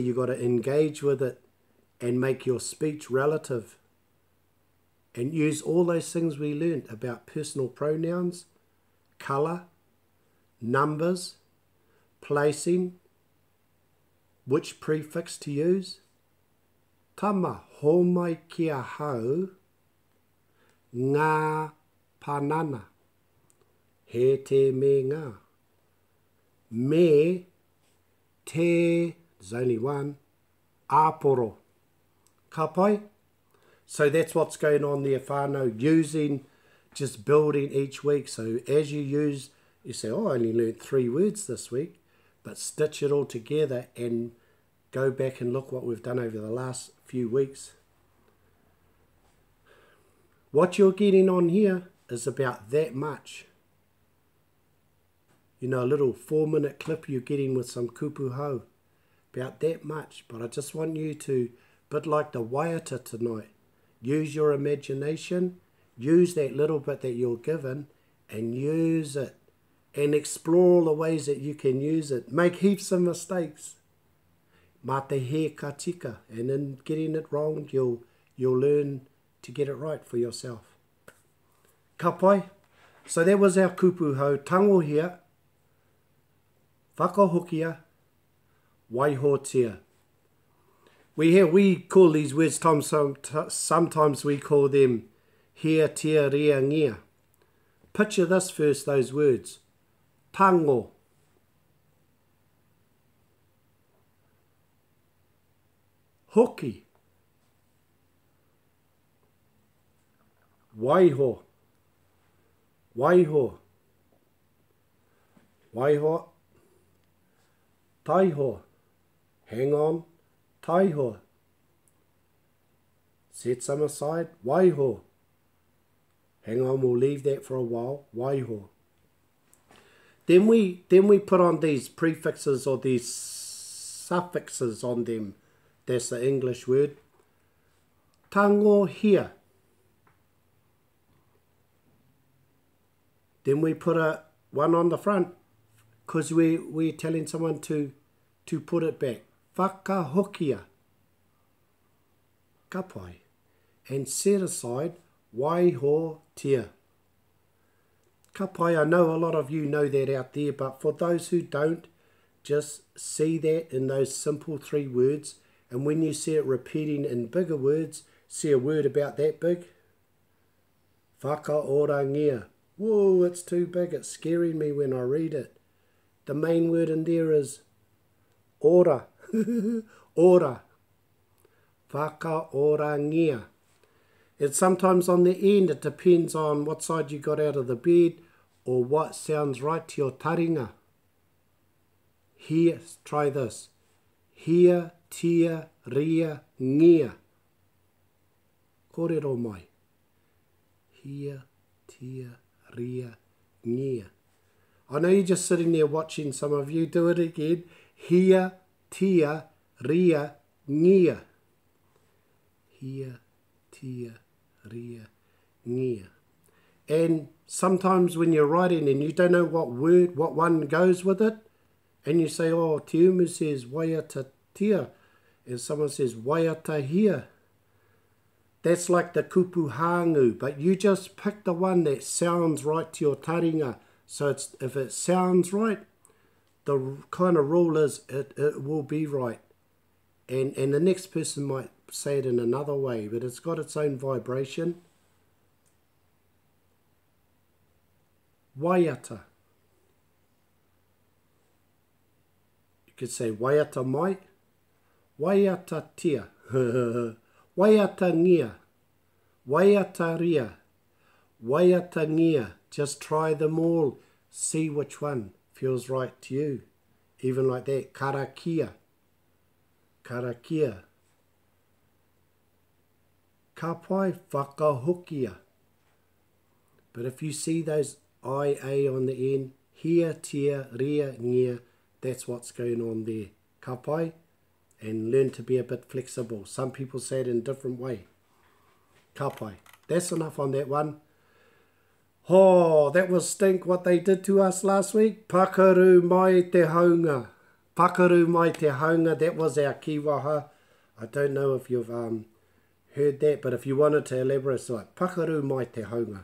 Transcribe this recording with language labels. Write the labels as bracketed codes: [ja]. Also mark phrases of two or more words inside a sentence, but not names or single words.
[en] You got to engage with it and make your speech relative. And use all those things we learned about personal pronouns, colour, numbers, placing, which prefix to use. [mi] Tama homai kia hau ngā panana. He te me ngā. Me te, [en] there's only one, [mi] āporo. Ka pai? [en] So that's what's going on there, whānau, using, just building each week. So as you use, you say, oh, I only learned 3 words this week, but stitch it all together and go back and look what we've done over the last few weeks. What you're getting on here is about that much. You know, a little 4-minute clip you're getting with some [mi] kupu hou. [en] About that much. But I just want you to, a bit like the waiata tonight, use your imagination, use that little bit that you're given, and use it. And explore all the ways that you can use it. Make heaps of mistakes. [mi] Mā te he ka tika. [en] And in getting it wrong, you'll learn to get it right for yourself. [mi] Ka pai. [en] So that was our [mi] kupu hou. Tangohia, whakahokia, waihotia. [en] We call these words, sometimes we call them [mi] hea te rea ngia. [en] Picture this first, those words. [mi] Tango. Hoki. Waiho. Waiho. Waiho. Taiho. [en] Hang on. Taiho. Set some aside. Waiho. Hang on, we'll leave that for a while. [mi] Waiho. [en] Then we put on these prefixes or these suffixes on them. That's the English word. Tangohia. Then we put one on the front because we're telling someone to put it back. [mi] Whakahokia. Ka pai. [en] And set aside [mi] waiho tia. Ka pai, [en] I know a lot of you know that out there, but for those who don't, just see that in those simple 3 words, and when you see it repeating in bigger words, see a word about that big. [mi] Whakaorangia. [en] Whoa, it's too big, it's scaring me when I read it. The main word in there is ora. [mi] Ora. Whakaorangia. [en] And sometimes on the end, it depends on what side you got out of the bed or what sounds right to your taringa. Here, try this. [mi] Hia, tia, ria, ngia. Kōrero mai. Hia, tia, ria, ngia. [en] I know you're just sitting there watching some of you do it again. [mi] Hia, tia, ria, ngia. Hia, tia, ria, ngia. [en] And sometimes when you're writing and you don't know what word, what one goes with it, and you say, oh, Te Umu says [mi] waiata tia, [en] and someone says [mi] waiata hia. [en] That's like the [mi] kupu hāngu, [en] but you just pick the one that sounds right to your taringa. So it's, if it sounds right, the kind of rule is it will be right. And the next person might say it in another way, but it's got its own vibration. [mi] Waiata. [en] You could say [mi] waiata mai, waiata tia, waiata ngia, waiata ria, waiata ngia. [en] Just try them all. See which one feels right to you. Even like that. [mi] Karakia. Karakia. Ka pai whakahokia. [en] But if you see those IA on the end, [mi] hia, tia, ria, ngia, [en] that's what's going on there. [mi] Ka pai, [en] and learn to be a bit flexible. Some people say it in a different way. [mi] Ka pai. [en] That's enough on that one. Oh, that was stink what they did to us last week. [mi] Pakaru mai te haunga. Pakaru mai te haunga. [en] That was our kiwaha. I don't know if you've heard that, but if you wanted to elaborate, it's like [mi] pakaru mai te haunga.